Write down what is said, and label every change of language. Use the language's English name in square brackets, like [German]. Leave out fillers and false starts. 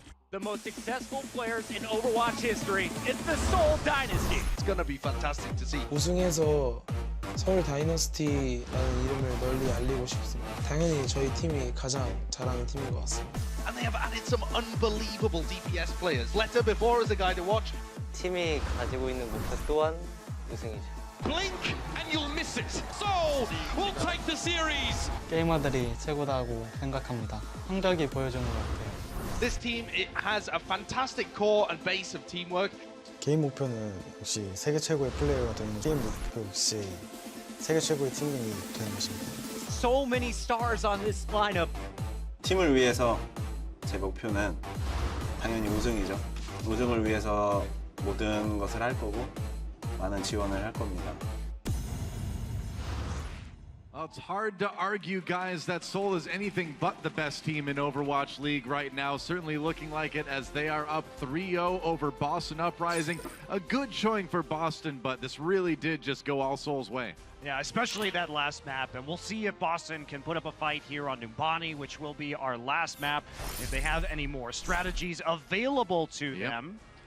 [English] the most successful players in Overwatch history. It's the Seoul Dynasty. It's gonna be fantastic to see. [Korean] 우승해서 서울 다이너스티라는 이름을 널리 알리고 싶습니다. 당연히 저희 팀이 가장 잘하는 팀인 것 같습니다. [English] And they have added some unbelievable DPS players. Letter before is a guy to watch. [Korean] 팀이 가지고 있는 목표 또한 우승이죠. [English] Blink and you'll miss it. Seoul will take the series. [Korean] 게이머들이 최고다고 생각합니다. 성적이 보여주는 것 같아요. [English] This team, it has a fantastic core and base of teamwork. [Korean] 개인 목표는 역시 세계 최고의 플레이어가 되는 게임 목표 역시 세계 최고의 팀원이 되는 것입니다. [English] So many stars on this lineup. [Korean] 팀을 위해서 제 목표는 당연히 우승이죠. 우승을 위해서 모든 것을 할 거고 많은 지원을 할 겁니다. [English] Well, it's hard to argue, guys, that Seoul is anything but the best team in Overwatch League right now. Certainly looking like it as they are up 3-0 over Boston Uprising. A good showing for Boston, but this really did just go all Seoul's way. Yeah, especially that last map. And we'll see if Boston can put up a fight here on Numbani, which will be our last map, if they have any more strategies available to them.